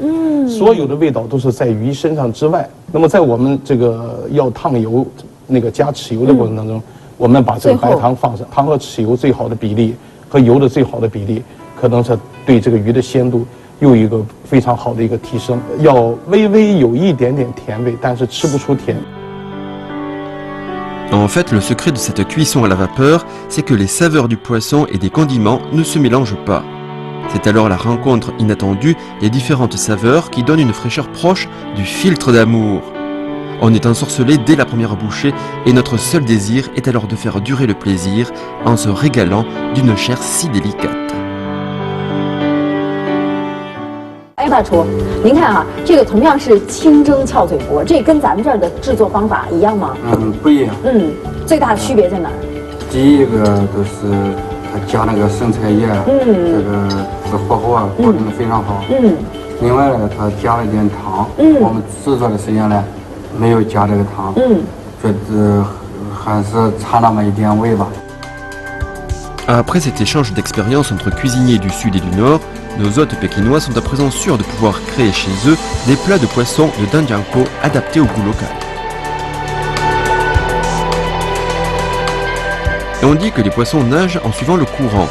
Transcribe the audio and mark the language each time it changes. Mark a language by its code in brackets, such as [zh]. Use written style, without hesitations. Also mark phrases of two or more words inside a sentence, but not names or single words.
[zh] 所有的味道都是在鱼身上之外。那么在我们这个要烫油、那个加豉油的过程当中，我们把这个白糖放上，糖和豉油最好的比例和油的最好的比例，可能是对这个鱼的鲜度又一个非常好的一个提升。要微微有一点点甜味，但是吃不出甜。 [fr] En fait, le secret de cette cuisson à la vapeur, c'est que les saveurs du poisson et des condiments ne se mélangent pas. C'est alors la rencontre inattendue des différentes saveurs qui donne une fraîcheur proche du filtre d'amour. On est ensorcelé dès la première bouchée et notre seul désir est alors de faire durer le plaisir en se régalant d'une chair si délicate. [zh] 哎，大厨，您看哈，这个同样是清蒸翘嘴螺，这跟咱们这儿的制作方法一样吗？不一样。最大的区别在哪儿？第一个都是它加那个生菜叶，这个是火候啊保证的非常好。另外呢，它加了一点糖。我们制作的时间呢，没有加这个糖。觉得还是差那么一点味吧。 [fr] Après cet échange d'expériences entre cuisiniers du Sud et du Nord, nos hôtes pékinois sont à présent sûrs de pouvoir créer chez eux des plats de poissons de Danjiangkou adaptés au goût local. Et on dit que les poissons nagent en suivant le courant.